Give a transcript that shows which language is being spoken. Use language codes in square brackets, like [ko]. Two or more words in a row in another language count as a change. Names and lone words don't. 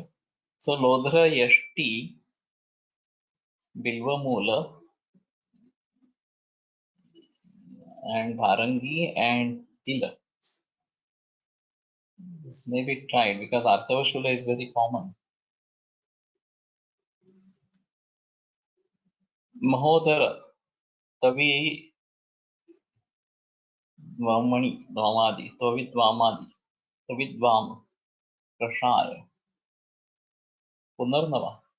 [en] So Lodhra Yashti, Bilva Moola, and Bharangi and Tila. This may be tried because Artavashula is very common. Mahodara, Tavi Dvamani, Dvamadi, Tovit Dvamadi, Tovit Dvam, Prashaya, Punarnava.